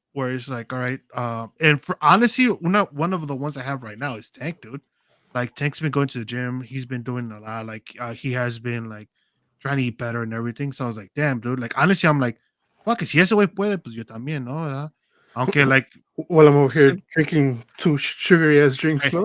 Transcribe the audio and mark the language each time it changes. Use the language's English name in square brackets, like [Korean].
[English] Where it's like, all right, and for honestly, one of the ones I have right now is Tank, dude. Like Tank's been going to the gym, he's been doing a lot. Like he has been like trying to eat better and everything. So I was like, damn, dude. Like honestly, I'm like, fuck, [Spanish] si ese güey puede, pues yo también, ¿no? ¿Verdad? Aunque like, [English] While I'm over here drinking two sugary ass drinks, no?